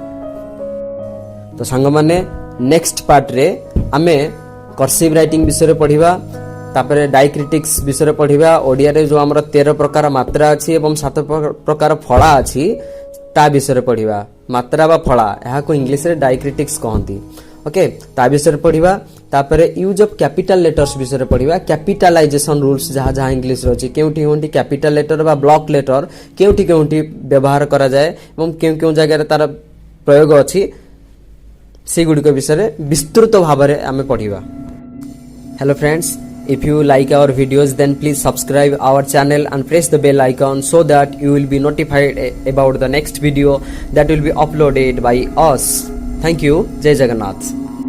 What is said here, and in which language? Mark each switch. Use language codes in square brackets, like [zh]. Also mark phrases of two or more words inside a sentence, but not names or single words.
[or] ତୋ ସାଙ୍ଗ ମାନେ [en] next part [or] ରେ ଆମେ [en] cursive writing [or] ବିଷୟ ପଢ଼ିବା ତାପରେ ଡାୟାକ୍ରିଟିକ୍ସ ବିଷୟ ପଢ଼ିବା ଓଡ଼ିଆ ରେ ଯୋ ହମର 13 ପ୍ରକାର ମାତ୍ରା ଅଛି ଏବଂ 7 ପ୍ରକାର ଫଳା ଅଛି ତା ବିଷୟ ପଢ଼ିବା। ମାତ୍ରା ବା ଫଳା ଏହା କୁ ଇଂଲିଶ ରେ ଡାୟାକ୍ରିଟିକ୍ସ କହନ୍ତି। ଓକେ ତା ବିଷୟ ପଢ଼ିବା ତାପରେ [en] use of capital letters [or] ବିଷୟ ପଢ଼ିବା [en] capitalization rules [or] ଯାହା ଯାହା ଇଂଲିଶ ରୁ ଅଛି କେଉଁଠି ହୁଅନ୍ତି [en] capital letter [or] ବା [en] block letter [or] କେଉଁଠି କେଉଁଠି ବ୍ୟବହାର କରାଯାଏ ଏବଂ କେଉଁ କେଉଁ ଜାଗା ରେ ତାର ପ୍ରୟୋଗ ଅଛି ସେ ଗୁଡ଼ିକୁ ବିଷୟ ବିସ୍ତୃତ ଭାବ ରେ ଆମେ ପଢ଼ିବା। [en] Hello friends, if you like our videos then please subscribe our channel and press the bell icon so that you will be notified about the next video that will be uploaded by us. Thank you. [or] ଜୟ ଜଗନ୍ନାଥ.